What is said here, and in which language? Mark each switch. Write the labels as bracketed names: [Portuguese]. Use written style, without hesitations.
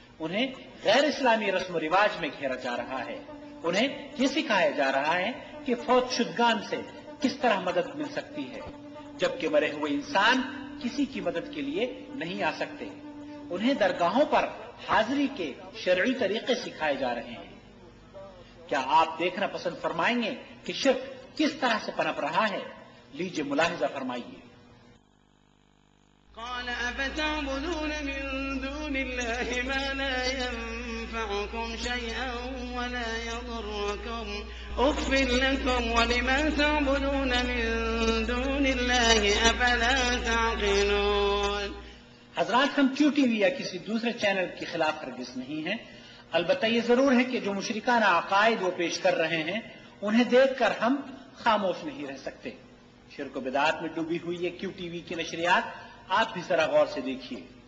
[Urdu] انہیں غیر اسلامی رسم و رواج میں گھیرا جا رہا ہے، انہیں یہ سکھایا جا رہا ہے کہ فوت شدگان سے کس طرح مدد مل سکتی ہے جبکہ مرے ہوئے انسان کسی کی مدد کے لیے نہیں آ سکتے، انہیں درگاہوں پر حاضری کے شرعی طریقے سکھائے جا رہے ہیں۔ کیا آپ دیکھنا پسند فرمائیں گے کہ شرک کس طرح سے پنپ رہا ہے؟ لیجیے ملاحظہ فرمائیے۔ [Arabic] قال أفتعبدون من دون الله ما لا ينفعكم شيئا ولا يضركم أف لكم ولما تعبدون من دون الله أفلا تعقلون. [Urdu] حضرات، ہم کیو ٹی وی یا کسی دوسرے چینل کے خلاف ہرگز نہیں ہیں. البتہ یہ ضرور ہے کہ جو مشرکانہ عقائد وہ پیش کر رہے ہیں انہیں دیکھ کر ہم خاموش نہیں رہ سکتے. شرک و بدعات میں ڈوبی ہوئی یہ کیو ٹی وی کی نشریات آپ بھی ذرا غور سے دیکھیے.